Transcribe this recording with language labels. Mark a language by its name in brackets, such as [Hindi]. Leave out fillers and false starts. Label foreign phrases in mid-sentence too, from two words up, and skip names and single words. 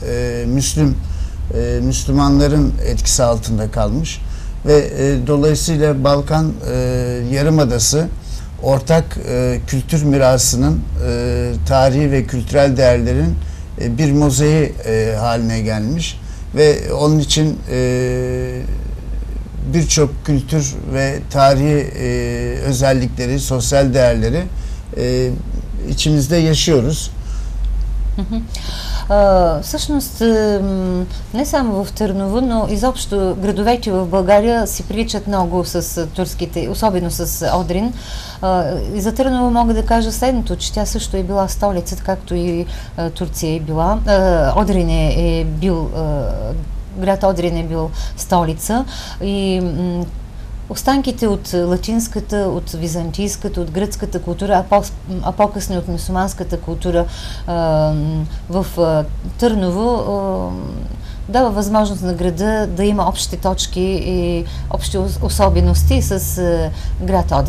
[Turkish] Müslümanların etkisi altında kalmış ve dolayısıyla Balkan Yarımadası ortak kültür mirasının tarihi ve kültürel değerlerin bir mozaiği haline gelmiş ve onun için birçok kültür ve tarihi özellikleri, sosyal değerleri içimizde yaşıyoruz. [Bulgarian] Всъщност, не само в Търново, но изобщо градовете в България си приличат много с турските, особено с Одрин. И за Търново мога да кажа следното, че тя също е била столицата, както и Турция е била. Одрин е бил, град Одрин е бил столица и останките от латинската, от византийската, от гръцката култура, а по-късно от мюсюлманската култура в Търново дава възможност на града да има общи точки и общи особености с град Одрин.